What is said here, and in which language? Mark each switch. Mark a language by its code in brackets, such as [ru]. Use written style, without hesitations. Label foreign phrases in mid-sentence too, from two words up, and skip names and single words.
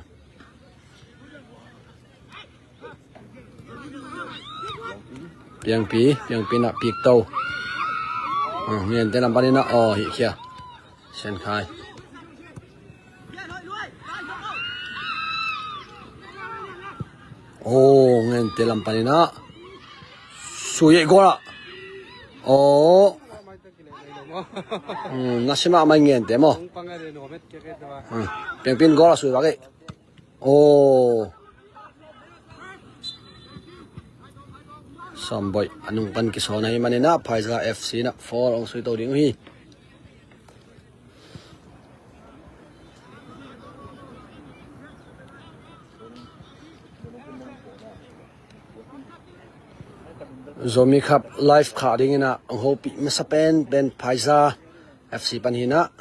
[ctd] piang pi na pik tau nghen te lam panina o hi khia sen khai oh nghen te lam panina suye gora oh nasima mai nghen te mo piang pin gora suy ba ke oh samboi anung pan ki so nai manina Phaiza FC na 4 ong sui to ding hi zomi khap live kha ding ina hopi masapen ben Phaiza FC panhina